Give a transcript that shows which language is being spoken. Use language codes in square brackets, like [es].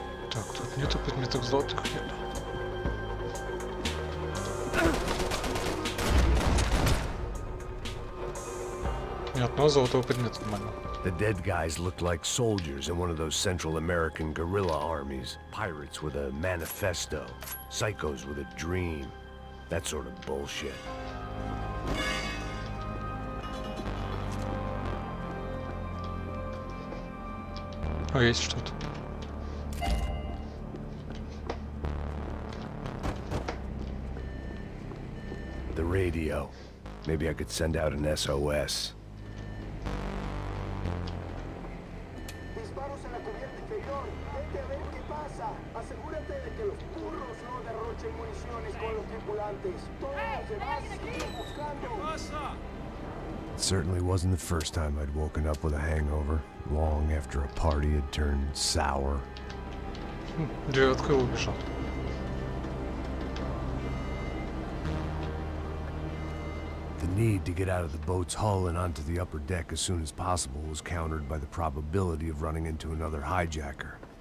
[ru] Так, тут нету предметов золотых, нет. Ни одного золотого предмета нормально. [en] The dead guys looked like soldiers in one of those Central American guerrilla armies. Pirates with a manifesto. Psychos with a dream. That sort of bullshit. [ru] О, есть что-то. [en] The radio. Maybe I could send out an SOS. [es] Disparos en la cubierta inferior. Vete a ver qué pasa. Asegúrate de que los burros no derrochen municiones con los tripulantes. Todos los demás siguen buscando. [en] It certainly wasn't the first time I'd woken up with a hangover, long after a party had turned sour. [ru] Дверь открыл, убежал. [en] The need to get out of the boat's hull and onto the upper deck as soon as possible was countered by the probability of running into another hijacker.